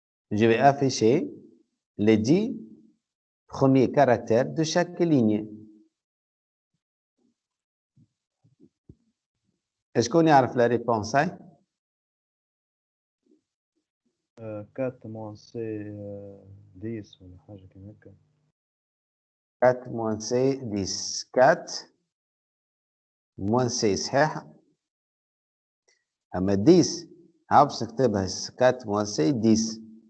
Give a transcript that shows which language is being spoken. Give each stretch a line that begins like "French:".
French: Je vais afficher les 10 premiers caractères de chaque ligne. Est-ce qu'on
Arabic: يعرف
French: la réponse?
Arabic: 4
French: moins C
Arabic: 10 ولا حاجة كيما هكا.
French: 4 moins C 10. 4 moins C صحيح.
Arabic: أما 10 عاوز نكتبها
French: 4 moins C 10.